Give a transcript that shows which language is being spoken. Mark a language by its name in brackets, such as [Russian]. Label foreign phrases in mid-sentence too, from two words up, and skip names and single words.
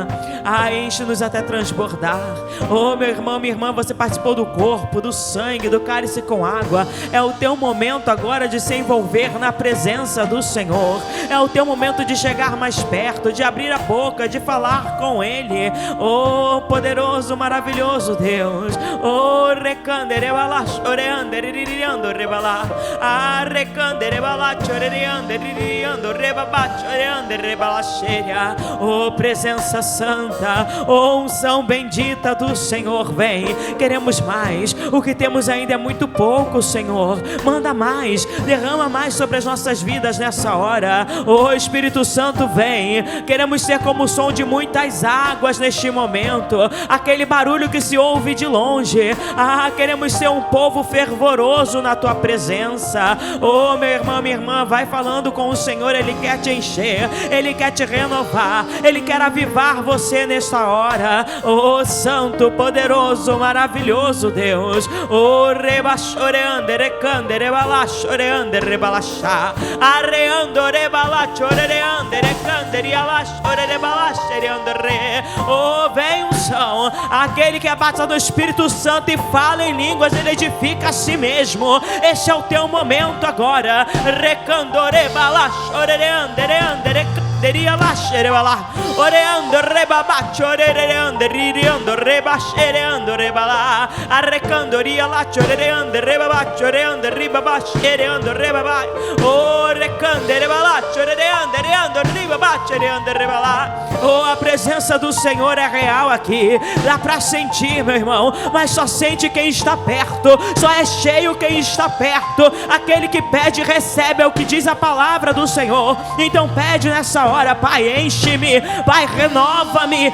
[Portuguese] Enche-nos até transbordar. Meu irmão, minha irmã, você participou do corpo, do sangue, do cálice com água. É o teu momento agora de se envolver na presença do Senhor. É o teu momento de chegar mais perto, de abrir a boca, de falar com Ele. Poderoso, maravilhoso Deus. Recanderebala, choreando, rebala. Recanderebala, choreando, rebaba, choreando, rebala cheia. Presença santa, unção bendita do Senhor, vem. Queremos mais. O que temos ainda é muito pouco, Senhor. Manda mais, derrama mais sobre as nossas vidas nessa hora. Espírito Santo, vem. Queremos ser como o som de muitas águas línguas neste momento, aquele barulho que se ouve de longe. Queremos ser um povo fervoroso na tua presença. Oh, meu irmão, minha irmã, vai falando com o Senhor. Ele quer te encher, Ele quer te renovar, Ele quer avivar você nesta hora. Oh, santo, poderoso, maravilhoso Deus. Oh, rebachoreande, recande, rebalachoreande, rebalachá, arreando, rebalachoreande, recande, rialachore, rebalachoreande, re. Oh, vem unção, aquele que abata no Espírito Santo e fala em línguas, ele edifica a si mesmo. Este é o teu momento agora. Recando, rebalachoreande, reande, recande, oreando, rebabacho, oreando, ririando, rebachereando, rebala, arrecando, rialacho, oreando, rebabacho, oreando, ribabacho, oreando, rebabai, oh, recando, rebalacho, oreando, reando, ribabacho, oreando, rebala. Oh, a presença do Senhor é real aqui. Dá pra sentir, meu irmão, mas só sente quem está perto. Só é cheio quem está perto. Aquele que pede recebe, é o que diz a palavra do Senhor. Então pede nessa hora: Pai, enche-me, Pai, renova-me.